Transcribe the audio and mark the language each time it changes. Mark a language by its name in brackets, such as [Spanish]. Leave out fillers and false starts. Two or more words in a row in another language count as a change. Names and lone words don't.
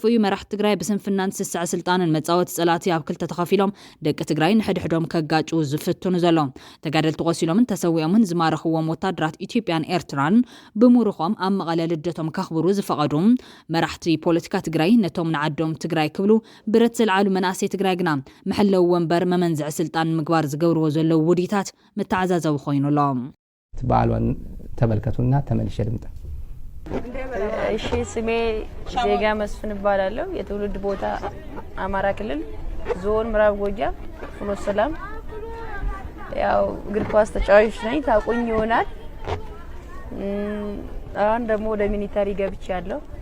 [Tigrinya] እዩ መራሕቲ ትግራይ ብስንፍናን ስስዕ ስልጣንን መጻወቲ ጸላቲ ኣብ ክልተ ተኸፊሎም ደቂ ትግራይ ንሕድሕዶም ከጋጩ ዝፍትኑ ዘሎም ተጋደልቲ ቆሲሎምን ተሰዊዖምን ዝማረኽዎም ወታደራት ኢትዮጵያን ኤርትራን ብምሩኾም ኣብ መቐለ ልደቶም ከኽብሩ ዝፈቐዱ መራሕቲ ፖለቲካ ትግራይ ነቶም ንዓዶም ትግራይ ክብሉ ብረት ዝለዓሉ መናእሰይ ትግራይ ግና መሐለው ወንበር መመንዝዕ ስልጣን ምግባር ዝገብርዎ ዘለው ውዲታት መተዓዛዘቡ ኮይኑሎም [Amharic] በዓሏን ተመልከቱና ተመልሼ ልምጣ። እሺ ስሜ ዜጋ መስፍን እባላለሁ። የትውልድ ቦታ አማራ ክልል ዞን ምዕራብ ጎጃም ፍኖተ ሰላም። ያው እግር ኳስ ተጫዋች ነኝ፣ ታውቁኝ ይሆናል። አሁን ደግሞ ወደ ሚሊተሪ ገብቻለሁ።